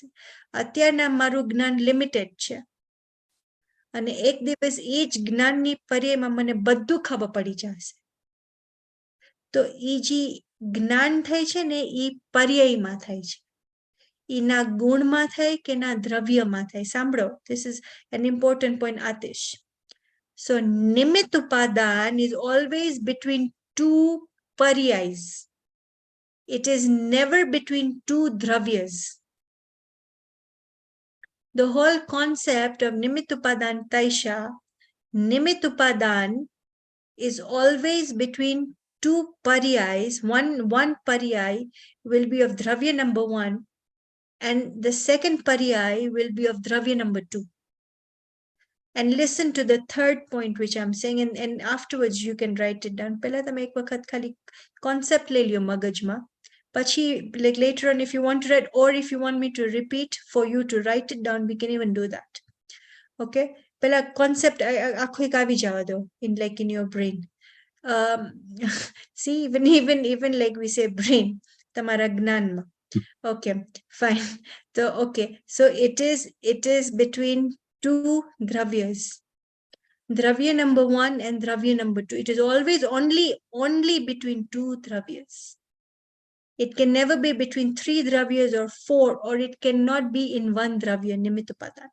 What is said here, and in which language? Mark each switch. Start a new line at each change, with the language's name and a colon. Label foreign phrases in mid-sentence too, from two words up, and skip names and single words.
Gujarati: અત્યારના મારું જ્ઞાન લિમિટેડ છે અને એક દિવસ એ જ જ્ઞાનની પર્યાયમાં મને બધું ખબર પડી જશે. તો એ જે જ્ઞાન થાય છે ને એ પર્યાયમાં થાય છે, એ ના ગુણમાં થાય કે ના દ્રવ્યમાં થાય. સાંભળો,
English: this is an important point, Atish. So Nimit Upadan is always between two paryais. It is never between two dravyas. The whole concept of Nimit Upadan Taisha, Nimit Upadan is always between two paryais. One paryai will be of dravya number 1 and the second paryai will be of dravya number 2. And listen to the third point which I'm saying, and afterwards you can write it down.
Gujarati: Pehla તમે એક વખત ખાલી concept લઈ લ્યો મગજમાં, પછી
English: like later on if you want to write, or if you want me to repeat for you to write it down, we can even do that.
Gujarati: Okay, પહેલા concept આખો એક આવી જવા દો
English: in your brain. See, even like we say brain,
Gujarati: તમારા જ્ઞાનમાં.
English: Okay, fine. So okay, so it is between two dravyas, dravya number 1 and dravya number 2. It is always only between two dravyas. It can never be between 3 dravyas or 4, or it cannot be in one dravya, Nimit Upadan.